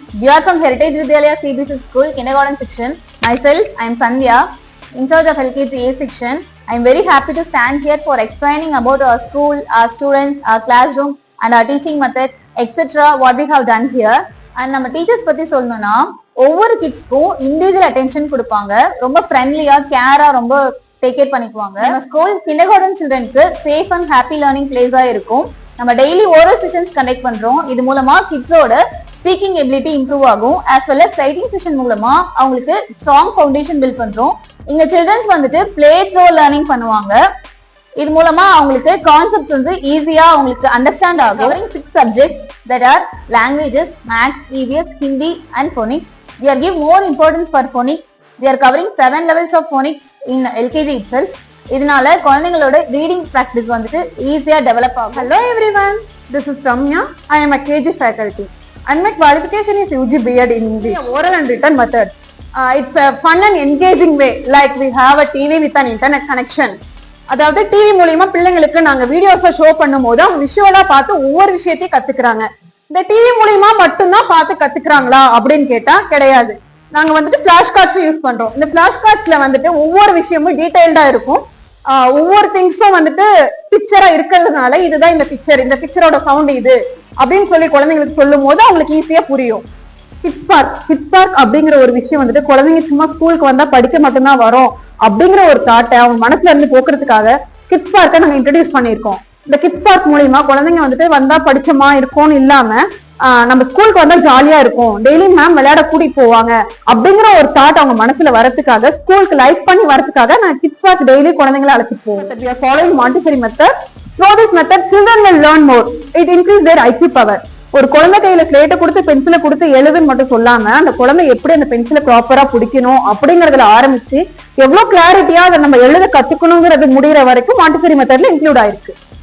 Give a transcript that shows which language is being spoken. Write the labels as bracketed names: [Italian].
[English] We are from Heritage Vidyalaya CBSE School, Kindergarten section. Myself, I am Sandhya, in charge of LKG A section. I am very happy to stand here for explaining about our school, our students, our classroom and our teaching method, etc. what we have done here. [Tamil] And நம்ம teachers பத்தி சொல்லணும்னா ஒவ்வொரு கிட்ஸ்க்கும் individual attention கொடுப்பாங்க. ரொம்ப ஃப்ரெண்ட்லியா கேரா ரொம்ப take care பண்ணிக்குவாங்க. நம்ம school kindergarten சில்ட்ரனுக்கு safe and happy learning பிளேஸா இருக்கும். நம்ம டெய்லி ஓரல் செஷன்ஸ் கண்டக்ட் பண்றோம். இது மூலமா கிட்ஸோட ஸ்பீக்கிங் எபிலிட்டி இம்ப்ரூவ் ஆகும். [English] as well as [Tamil] writing session மூலமா அவங்களுக்கு ஸ்ட்ராங் ஃபவுண்டேஷன் பில்ட் பண்றோம். இங்க சில்ட்ரன்ஸ் வந்துட்டு பிளே த்ரோ லேர்னிங் பண்ணுவாங்க. இது மூலமா அவங்களுக்கு கான்செப்ட்ஸ் வந்து ஈஸியா அவங்களுக்கு அண்டர்ஸ்டாண்ட் ஆகும். [English] Covering 6 subjects that are languages, maths, EVS, Hindi and phonics. We are give more importance for phonics. We are covering 7 levels of phonics in LKG itself. [Tamil] இதனால குழந்தைங்களோட ரீடிங் பிராக்டிஸ் வந்துட்டு ஈஸியா டெவலப் ஆகும். [English] Hello everyone, this is Ramya. I am a KG faculty and my qualification is UG B.Ed in English. Oral and written method. It's a fun and engaging way, like we have a TV with an internet connection. [Tamil] அதாவது TV மூலியமா பிள்ளைங்களுக்கு நாங்க வீடியோஸை show பண்ணும் போது அவங்க விஷுவலா பார்த்து ஒவ்வொரு விஷயத்தையும் கத்துக்கிறாங்க. இந்த டிவி மூலியமா மட்டும்தான் பார்த்து கத்துக்கிறாங்களா அப்படின்னு கேட்டா கிடையாது. நாங்க வந்துட்டு பிளாஷ் கார்ட்ஸ் யூஸ் பண்றோம். இந்த பிளாஷ் கார்ட்ஸ்ல வந்துட்டு ஒவ்வொரு விஷயமும் டீடைல்டா இருக்கும். ஒவ்வொரு திங்ஸும் வந்துட்டு பிக்சரா இருக்கிறதுனால இதுதான் இந்த பிக்சரோட சவுண்ட் இது அப்படின்னு சொல்லி குழந்தைங்களுக்கு சொல்லும் போது அவங்களுக்கு ஈஸியா புரியும். கிட்ஸ் பார்க் அப்படிங்கிற ஒரு விஷயம் வந்துட்டு குழந்தைங்க சும்மா ஸ்கூலுக்கு வந்தா படிக்க மட்டும்தான் வரும் அப்படிங்கிற ஒரு தாட்டை அவங்க மனசுல இருந்து போக்குறதுக்காக கிட்ஸ் பார்க்கை நாங்க இன்ட்ரடியூஸ் பண்ணியிருக்கோம். இந்த கிட்ஸ் பார்க் மூலியமா குழந்தைங்க வந்துட்டு வந்தா படிச்சமா இருக்கும்னு இல்லாம நம்ம ஸ்கூலுக்கு வந்தா ஜாலியா இருக்கும், டெய்லி மேம் விளையாட கூட்டிட்டு போவாங்க அப்படிங்கிற ஒரு தாட் அவங்க மனசுல வரதுக்காக ஸ்கூலுக்கு லைக் பண்ணி வரதுக்காக நான் கிட்ஸ் பார்க் டெய்லி குழந்தைங்களை அழைச்சிட்டு போவோம். [English] We are following Montessori method. Through this method, children will learn more. It increase their IQ power. [Tamil] ஒரு குழந்தை கையில ஸ்லேட்டை கொடுத்து பென்சிலை கொடுத்து எழுதுன்னு மட்டும் சொல்லாம அந்த குழந்தை எப்படி அந்த பென்சிலை ப்ராப்பரா பிடிக்கணும் அப்படிங்கறதுல ஆரம்பிச்சு எவ்வளவு கிளாரிட்டியா அதை நம்ம எழுத கத்துக்கணுங்கிறது முடிகிற வரைக்கும் மாண்டிசரி மெத்தட்ல இன்க்ளூட் ஆயிருக்கு.